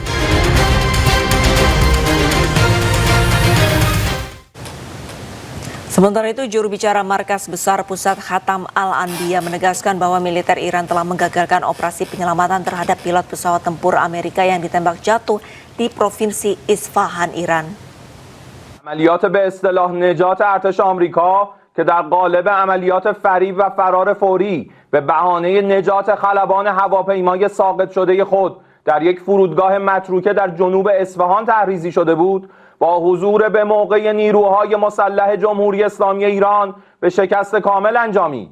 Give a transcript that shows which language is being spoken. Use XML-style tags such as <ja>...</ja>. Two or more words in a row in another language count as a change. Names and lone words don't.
<id>Sementara itu, juru bicara Markas Besar Pusat Khatam Al-Anbiya menegaskan bahwa militer Iran telah menggagalkan operasi penyelamatan terhadap pilot pesawat tempur Amerika yang ditembak jatuh di Provinsi Isfahan, Iran.</id> <fa>عملیات به اصطلاح نجات ارتش آمریکا که در قالب عملیات فریب و فرار فوری به بهانه نجات خلبان هواپیمای ساقط شده خود در یک فرودگاه متروکه در جنوب اصفهان تحریزی شده بود، با حضور به موقع نیروهای مسلح جمهوری اسلامی ایران به شکست کامل انجامید.</fa>